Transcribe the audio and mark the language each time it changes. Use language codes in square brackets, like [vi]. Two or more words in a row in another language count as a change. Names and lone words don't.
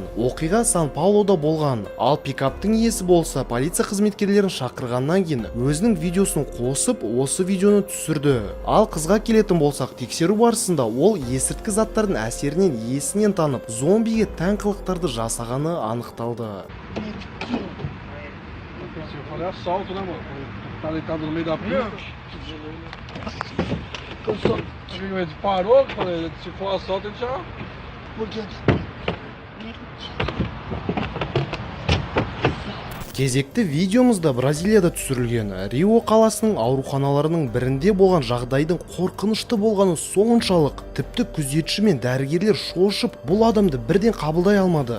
[kk] Оқиға Сан-Паулода болған. Ал пикаптың иесі болса, полиция қызметкерлерін шақырғаннан кейін өзінің видеосын қосып, осы видеоны түсірді. Ал қызға келетін болсақ, тексеру барысында ол есірткі заттардың әсерінен есінен танып, зомбиге тән қылықтарды жасағаны анықталды. [pt] Ele parou, falei, se for assalto, ele já... Por quê? [kk] Кезекті видеомызда Бразилияда түсірілген. Рио қаласының ауруханаларының бірінде болған жағдайдың қорқынышты болғаны соншалық, тіпті күзетші мен дәрігерлер шошып, бұл адамды бірден қабылдай алмады.